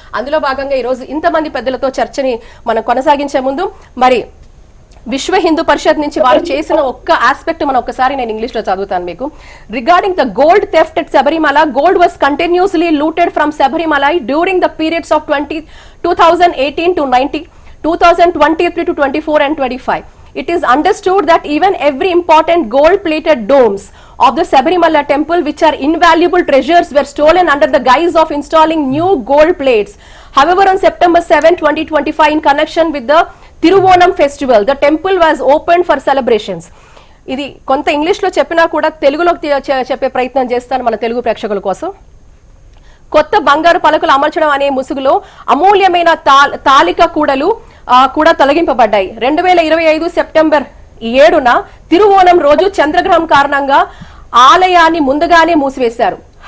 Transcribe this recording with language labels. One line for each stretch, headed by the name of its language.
Telugu: అందులో భాగంగా ఈ రోజు ఇంతమంది పెద్దలతో చర్చని మనం కొనసాగించే ముందు మరి విశ్వ హిందూ పరిషత్ నుంచి వారు చేసిన ఒక్క ఆస్పెక్ట్ మనం ఒకసారి నేను ఇంగ్లీష్ లో చదువుతాను మీకు.
English: Regarding the gold theft at Sabarimala, gold was continuously looted from Sabarimala during the periods of 2018 to 90, 2023 to 24 and 25. It is understood that even every important gold-plated domes of the Sabarimala temple, which are invaluable treasures, were stolen under the guise of installing new gold plates. However, on September 7, 2025, in connection with the Tiruvonam festival, the temple was opened for celebrations.
Telugu: ఇది కొంత English లో చెప్పినా కూడా తెలుగులో చెప్పే ప్రయత్నం చేస్తాను మన తెలుగు ప్రేక్షకుల కోసం. కొత్త బంగారు పలకలు అమర్చడం అనే ముసుగులో అమూల్యమైన తాలిక కూడలు కూడా తొలగింపబడ్డాయి. 2025 సెప్టెంబర్ 7న తిరువోణం రోజు చంద్రగ్రహం కారణంగా ఆలయాన్ని ముందుగానే మూసివేశారు.